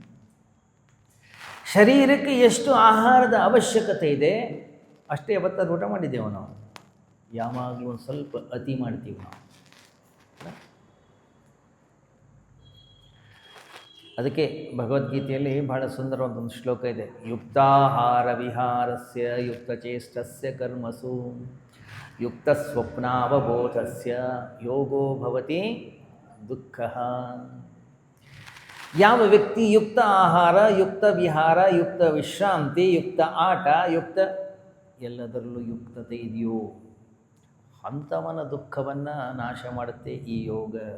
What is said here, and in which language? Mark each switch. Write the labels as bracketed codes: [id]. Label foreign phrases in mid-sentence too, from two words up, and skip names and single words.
[kn] ಶರೀರಕ್ಕೆ ಎಷ್ಟು ಆಹಾರದ ಅವಶ್ಯಕತೆ ಇದೆ ಅಷ್ಟೇ ಯಾವತ್ತಾದ್ರು ಊಟ ಮಾಡಿದ್ದೇವೆ ನಾವು. ಯಾವಾಗಲೂ ಒಂದು ಸ್ವಲ್ಪ ಅತಿ ಮಾಡ್ತೀವಿ ನಾವು. ಅದಕ್ಕೆ ಭಗವದ್ಗೀತೆಯಲ್ಲಿ ಬಹಳ ಸುಂದರವಾದ ಒಂದು ಶ್ಲೋಕ ಇದೆ. [sa] ಯುಕ್ತಾಹಾರ ವಿಹಾರಸ್ಯ ಯುಕ್ತಚೇಷ್ಟಸ್ಯ ಕರ್ಮಸು ಯುಕ್ತ ಸ್ವಪ್ನಾವಬೋಧಸ್ಯ ಯೋಗೋ ಭವತಿ ದುಃಖಃ. [kn] ಯಾವ ವ್ಯಕ್ತಿ ಯುಕ್ತ ಆಹಾರ, ಯುಕ್ತ ವಿಹಾರ, ಯುಕ್ತ ವಿಶ್ರಾಂತಿ, ಯುಕ್ತ ಆಟ, ಯುಕ್ತ ಎಲ್ಲದರಲ್ಲೂ ಯುಕ್ತತೆ ಇದೆಯೋ ಅಂಥವನ ದುಃಖವನ್ನು ನಾಶ ಮಾಡುತ್ತೆ ಈ ಯೋಗ.